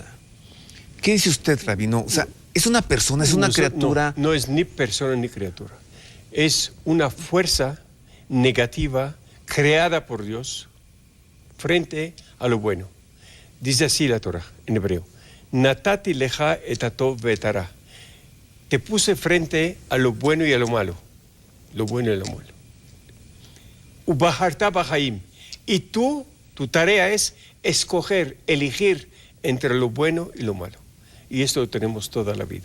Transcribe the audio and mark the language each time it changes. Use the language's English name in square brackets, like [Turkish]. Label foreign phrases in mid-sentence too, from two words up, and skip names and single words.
[Spanish] ¿Qué dice usted, Rabino? O sea, es una persona, es una criatura. No es ni persona ni criatura. Es una fuerza negativa creada por Dios frente a lo bueno. Dice así la Torah en hebreo. [Hebrew] נתתי לך את הטוב ואת הרע. [Spanish] Te puse frente a lo bueno y a lo malo. Lo bueno y lo malo. [Hebrew] ובחרת בחיים. [Spanish] Y tu tarea es escoger, elegir entre lo bueno y lo malo. Y esto lo tenemos toda la vida.